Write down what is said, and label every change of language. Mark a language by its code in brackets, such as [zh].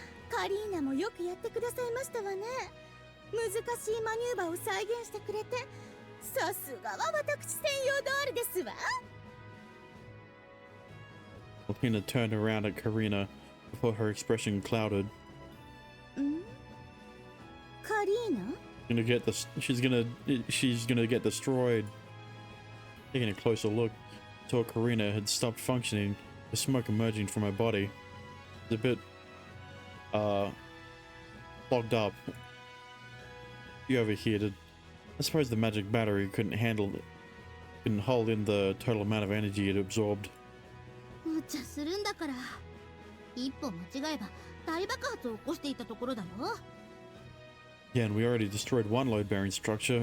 [ja] カリーナもよくやってくださいましたわね。難しいマニューバーを再現してくれて、さすがは私専用ドールですわ。 [en] Alpina turned around at Karina before her expression clouded. [ja] カリーナ？ [en] She's gonna get destroyed. Taking a closer look, saw Karina had stopped functioning, with smoke emerging from her body. It's a bit clogged up. She overheated. I suppose the magic battery couldn't hold in the total amount of energy it absorbed. [ja] 無茶するんだから。一歩間違えば大爆発を起こしていたところだろ。 [en] Yeah, and we already destroyed one load-bearing structure.